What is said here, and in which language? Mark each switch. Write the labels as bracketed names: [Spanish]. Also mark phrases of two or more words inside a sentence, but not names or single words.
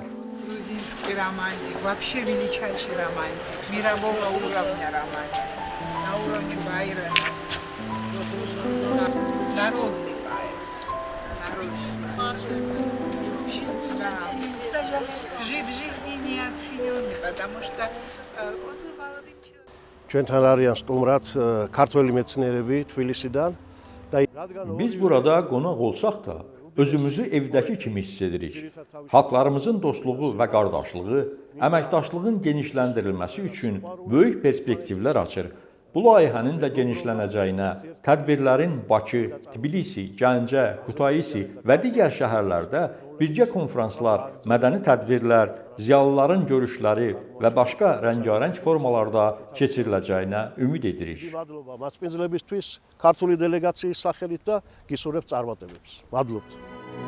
[Russian] Грузинский романтик, вообще величайший романтик, мирового уровня романтик, на уровне Байрона, народный поэт, в жизни неоцененный, потому что он был молодым человеком. [Georgian] ჩვენთან არიან სტუმრად ქართველი მეცნიერები თბილისიდან [Azerbaijani] Biz burada qonaq olsaq da, özümüzü evdəki kimi hiss edirik. Xalqlarımızın dostluğu və qardaşlığı, əməkdaşlığın genişləndirilməsi üçün böyük perspektivlər açır. Bu layihənin də genişlənəcəyinə, tədbirlərin Bakı, Tbilisi, Gəncə, Kutaisi və digər şəhərlərdə birgə konfranslar, mədəni tədbirlər, ziyalıların görüşləri və başqa rəngarəng formalarda keçiriləcəyinə ümid edirik. [Georgian] მასპინძლებისთვის ქართული დელეგაციის სახელით და გისურვებთ წარმატებებს. მადლობთ.